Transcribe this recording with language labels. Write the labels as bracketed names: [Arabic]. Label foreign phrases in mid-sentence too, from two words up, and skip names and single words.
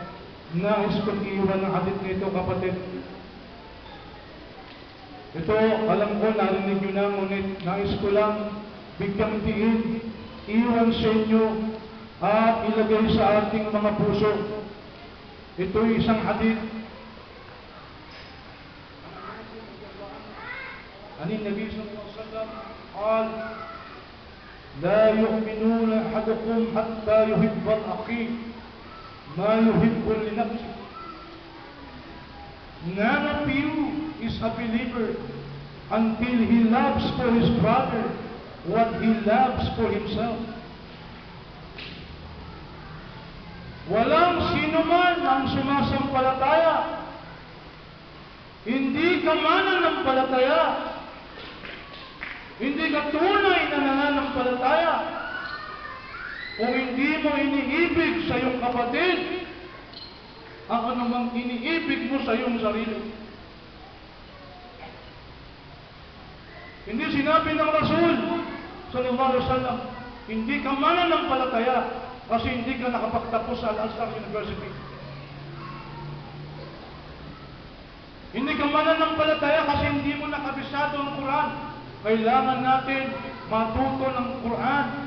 [Filipino] Nais kong iiwan ng hadith nito, kapatid. Ito, alam ko, narinig nyo na, ngunit nais ko lang bigyang tiin, iwan sa inyo at ilagay sa ating mga puso. Ito'y isang hadith. [Arabic] عن النبي صلى الله عليه وسلم, qal, لا يؤمنون أحدكم حتى يحب الأخي ما يحب لنفسه. [English] None of you is a believer until he loves for his brother what he loves for himself. [Filipino] Walang sino man ang sumasampalataya, hindi ka mananampalataya, hindi ka tunay na nananampalataya kung hindi mo iniibig sa iyong kapatid ang anumang iniibig mo sa iyong sarili. Hindi sinabi ng Rasul [Arabic] صلى الله عليه وسلم, [Filipino] hindi ka mananampalataya kasi hindi ka nakapagtapos sa Al-Azhar University. Hindi ka mananampalataya kasi hindi mo nakabisado ang Quran. Kailangan natin matuto ng Quran.